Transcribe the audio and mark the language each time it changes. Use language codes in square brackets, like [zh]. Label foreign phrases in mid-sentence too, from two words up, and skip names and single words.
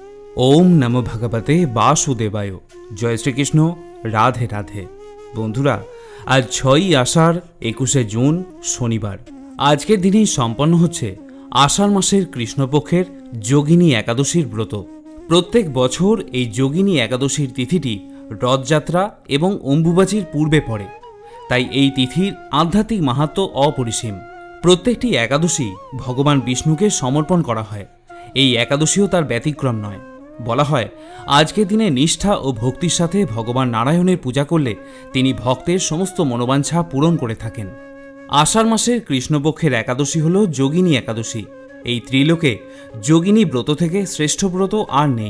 [sa] ओम नमो भगवते वासुदेवाय। जय श्रीकृष्ण। [bn] রাধে রাধে। বন্ধুরা আজ 6 আষাঢ় 21 জুন শনিবার। আজকের দিনেই সম্পন্ন হচ্ছে আষাঢ় মাসের কৃষ্ণপক্ষের যোগিনী একাদশীর ব্রত। প্রত্যেক বছর এই যোগিনী একাদশীর তিথিটি রথযাত্রা এবং অম্বুবাচীর পূর্বে পড়ে, ताई এই তিথির আধ্যাত্মিক মাহাত্ম্য অপরিসীম। প্রত্যেকটি একাদশী ভগবান বিষ্ণুকে সমর্পণ করা হয়। এই एकादशीও তার ব্যতিক্রম নয়। বলা হয় আজকের দিনে নিষ্ঠা ও ভক্তির সাথে ভগবান নারায়ণের পূজা করলে তিনি ভক্তের সমস্ত মনোবাঞ্ছা পূরণ করে থাকেন। আষাঢ় মাসের কৃষ্ণপক্ষের একাদশী হল যোগিনী একাদশী। এই ত্রিলোকে যোগিনী ব্রত থেকে শ্রেষ্ঠ ব্রত আর নেই।